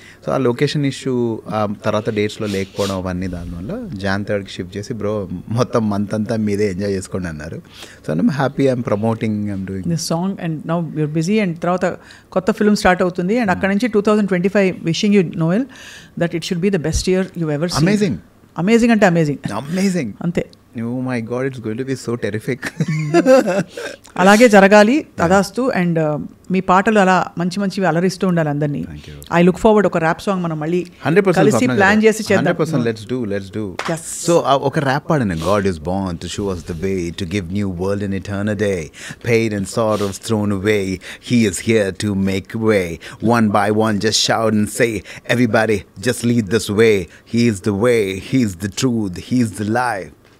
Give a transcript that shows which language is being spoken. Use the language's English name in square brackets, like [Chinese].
[Telugu] So ఆ location issue తర్వాత డేట్స్లో లేకపోవడం అవన్నీ దానివల్ల Jan 3కి షిఫ్ట్ చేసి బ్రో మొత్తం మంత్ అంతా మీదే ఎంజాయ్ చేసుకోండి అన్నారు. [English] so I'm happy, I'm promoting, I'm doing this song and now you're busy and [Telugu] తర్వాత కొత్త ఫిల్మ్ స్టార్ట్ అవుతుంది [English] and [Telugu] అక్కడ నుంచి [English] 2025 wishing you Noel that it should be the best year you ever seen. Amazing, [Telugu] amazing అంటే amazing అంతే. [English] Oh my God, it's going to be so terrific. [Telugu] అలాగే జరగాలి తదాస్తు. అండ్ మీ పాటలు అలా మంచివి అలరిస్తూ ఉండాలి అందరినీ. [English] I look forward ఒక rap song [Telugu] మనం మళ్ళీ [English] 100% [Telugu] కలిసి ప్లాన్ చేసి చేద్దాం. [English] 100% let's do. Yes. [Telugu] So ఒక rap పాడను. [English] God is born to show us the way, to give new world an eternal day. Pain and sorrows thrown away, he is here to make way. One by one just shout and say, everybody just lead this way. He is the way, he is the truth, he is the life.